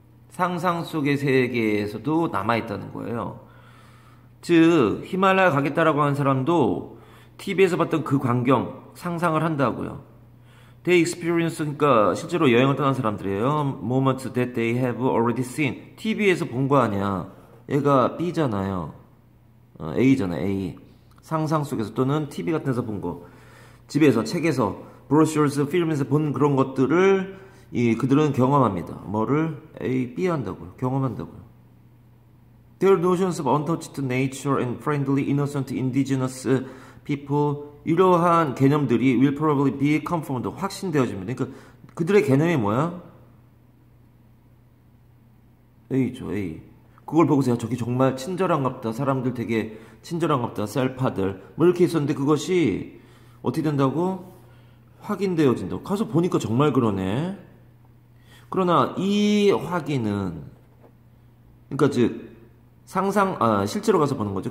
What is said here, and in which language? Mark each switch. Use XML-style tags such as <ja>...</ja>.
<ko>상상 속의 세계에서도 남아있다는 거예요. 즉 히말라야 가겠다라고 하는 사람도 TV에서 봤던 그 광경 상상을 한다고요.</ko> <en>They experience</en> <ko>그러니까 실제로 여행을 떠난 사람들이에요.</ko> <en>Moments that they have already seen.</en> <ko>TV에서 본 거 아니야. 얘가 B잖아요. A잖아. A. 상상 속에서 또는 TV 같은 데서 본 거. 집에서 책에서 브로셔스 필름에서 본 그런 것들을 그들은 경험합니다. 뭐를 A, B 한다고요. 경험한다고요.</ko> <en>Their notions of untouched nature and friendly, innocent, indigenous people</en> <ko>이러한 개념들이</ko> <en>will probably be confirmed</en> <ko>확신되어집니다. 그러니까 그들의 개념이 뭐야? A죠. A. 그걸 보고서 저기 정말 친절한갑다. 사람들 되게 친절한갑다. 셀파들 뭐 이렇게 있었는데 그것이 어떻게 된다고? 확인되어진다고. 가서 보니까 정말 그러네. 그러나 이 확인은 그러니까 즉 실제로 가서 보는 거죠.</ko>